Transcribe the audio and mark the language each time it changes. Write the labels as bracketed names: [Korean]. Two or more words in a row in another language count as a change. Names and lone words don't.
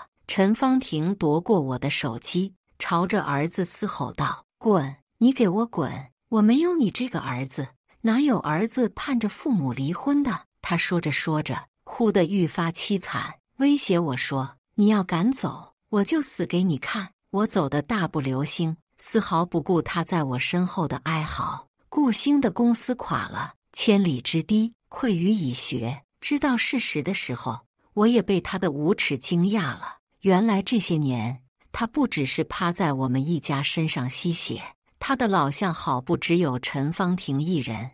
[Chinese] 陳芳婷奪過我的手機，朝着兒子嘶吼道：“滾！你給我滾！我沒有你這個兒子，哪有兒子盼着父母離婚的？” 他說着說着，哭得愈發淒慘，威脅我說：“你要敢走，我就死給你看。” 我走得大步流星，絲毫不顧他在我身後的哀嚎。顧星的公司垮了，千里之堤，潰於蟻穴。知道事實的時候，我也被他的無恥驚訝了。原來這些年，他不只是趴在我們一家身上吸血，他的老相好不只有陳芳婷一人。